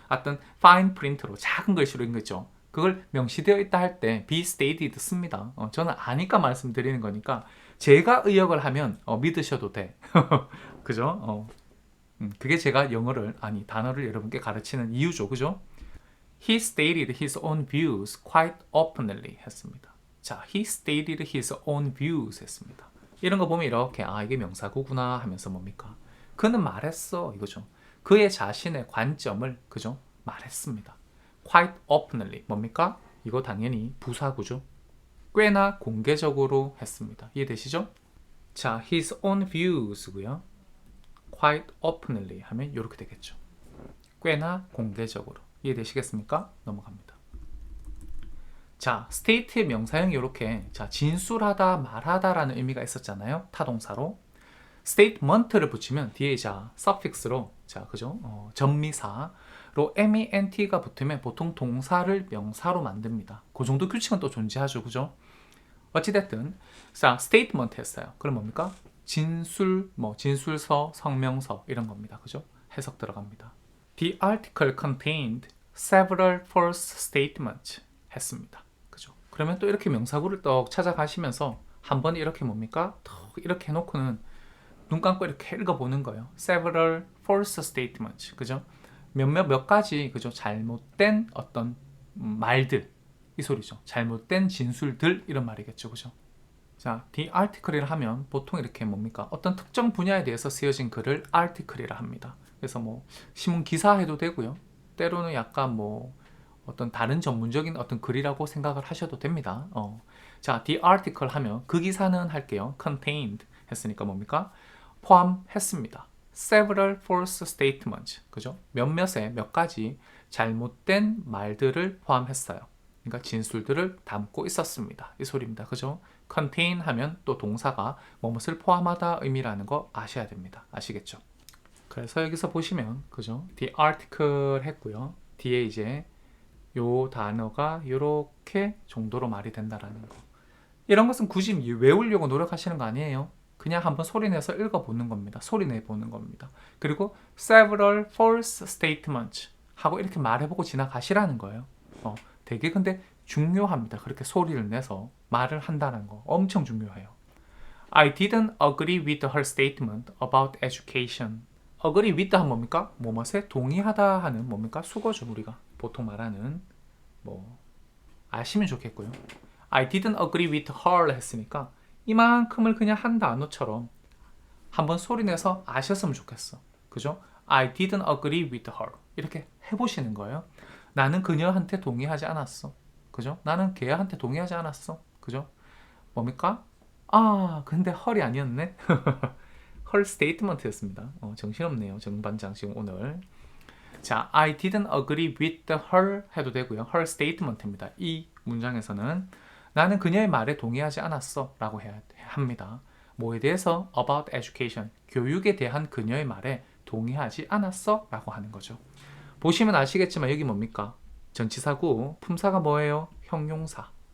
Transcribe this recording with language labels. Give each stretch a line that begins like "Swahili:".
Korean: 어떤 fine print로 작은 글씨로 있는 거죠. 그걸 명시되어 있다 할 때 be stated 씁니다. 저는 아니까 말씀드리는 거니까 제가 의역을 하면 믿으셔도 돼. 그죠? 그게 제가 영어를 단어를 여러분께 가르치는 이유죠. 그죠?
English: He stated his own views quite openly
Korean: 했습니다. 자,
English: he stated his own views
Korean: 했습니다. 이런 거 보면 이렇게 이게 명사구구나 하면서 뭡니까? 그는 말했어 이거죠. 그의 자신의 관점을 그죠? 말했습니다.
English: Quite openly
Korean: 뭡니까? 이거 당연히 부사구죠. 꽤나 공개적으로 했습니다. 이해되시죠? 자,
English: his own views고요.
Korean: Quite openly 하면 이렇게 되겠죠. 꽤나 공개적으로. 이해되시겠습니까? 넘어갑니다. 자, state의 명사형이 이렇게 진술하다, 말하다라는 의미가 있었잖아요. 타동사로. statement를 붙이면 뒤에 suffix로 그죠? 전미사로 ment가 붙으면 보통 동사를 명사로 만듭니다. 그 정도 규칙은 또 존재하죠. 그죠? 어찌됐든 statement 했어요. 그럼 뭡니까? 진술서, 성명서 이런 겁니다. 그죠? 해석 들어갑니다.
English: The article contained several false statements
Korean: 했습니다. 그죠? 그러면 또 이렇게 명사구를 떡 찾아가시면서 한번 이렇게 뭡니까? 턱 이렇게 해놓고는 눈 감고 이렇게 읽어보는 거예요.
English: several false statements.
Korean: 그죠? 몇 가지 그죠? 잘못된 어떤 말들 이 소리죠. 잘못된 진술들 이런 말이겠죠. 그죠? 자, the article이라 하면 보통 이렇게 뭡니까? 어떤 특정 분야에 대해서 쓰여진 글을 article이라 합니다. 그래서 신문 기사 해도 되고요. 때로는 약간 어떤 다른 전문적인 어떤 글이라고 생각을 하셔도 됩니다. 자, the article 하면 그 기사는 할게요. contained 했으니까 뭡니까? 포함했습니다.
English: several false statements.
Korean: 그죠? 몇 가지 잘못된 말들을 포함했어요. 그러니까 진술들을 담고 있었습니다. 이 소리입니다. 그죠? contain 하면 또 동사가 무엇을 포함하다 의미라는 거 아셔야 됩니다. 아시겠죠? 그래서 여기서 보시면 그죠?
English: the article 했고요.
Korean: 뒤에 이제 요 단어가 이렇게 정도로 말이 된다라는 거. 이런 것은 굳이 외우려고 노력하시는 거 아니에요. 그냥 한번 소리내서 읽어보는 겁니다. 소리내보는 겁니다. 그리고
English: several false statements
Korean: 하고 이렇게 말해보고 지나가시라는 거예요. 되게 근데 중요합니다. 그렇게 소리를 내서 말을 한다는 거 엄청 중요해요.
English: I didn't agree with her statement about education.
Korean: agree with 하면 뭡니까? 뭐뭐에 동의하다 하는 뭡니까? 수거죠. 우리가 보통 말하는 뭐 아시면 좋겠고요.
English: I didn't agree with her
Korean: 했으니까 이만큼을 그냥 한 단어처럼 한번 소리내서 아셨으면 좋겠어. 그죠?
English: I didn't agree with her.
Korean: 이렇게 해보시는 거예요. 나는 그녀한테 동의하지 않았어. 그죠? 나는 걔한테 동의하지 않았어. 그죠? 뭡니까? 아, 근데 헐이 아니었네. 헐 스테이트먼트였습니다. 정신없네요. 정반장 지금 오늘. 자,
English: I didn't agree with her
Korean: 해도 되고요.
English: her statement입니다.
Korean: 이 문장에서는 나는 그녀의 말에 동의하지 않았어 라고 해야 합니다. 뭐에 대해서?
English: about education.
Korean: 교육에 대한 그녀의 말에 동의하지 않았어 라고 하는 거죠. 보시면 아시겠지만 여기 뭡니까? 전치사고 품사가 뭐예요? 형용사.